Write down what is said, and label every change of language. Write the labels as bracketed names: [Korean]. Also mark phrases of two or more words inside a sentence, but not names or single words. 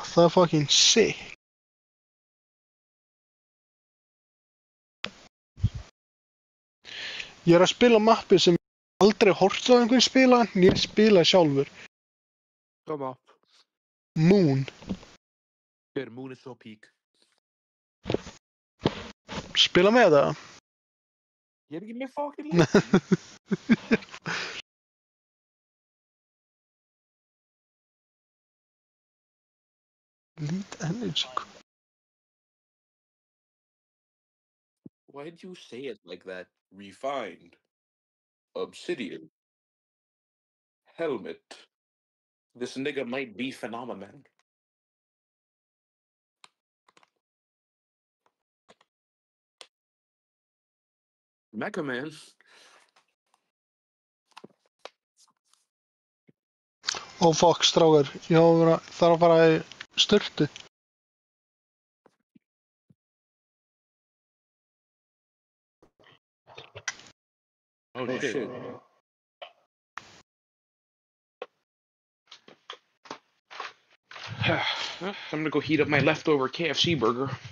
[Icelandic] Það er fucking sick. Ég er að spila mappi sem ég aldrei horft á einhvern spila, en ég spila sjálfur. [English] Come up. Moon. Dude, Moon is so peak. [Icelandic] Spila með það? Ég er ekki með fucking leik. Elite Energy. [English] Why did you say it like that? Refined. Obsidian. Helmet. This nigga might be phenomenon. Mecha Man. [Icelandic] Ó, fuck, strákar. Ég þarf að fara í sturtu. [English] Oh, shit. I'm gonna go heat up my leftover KFC burger.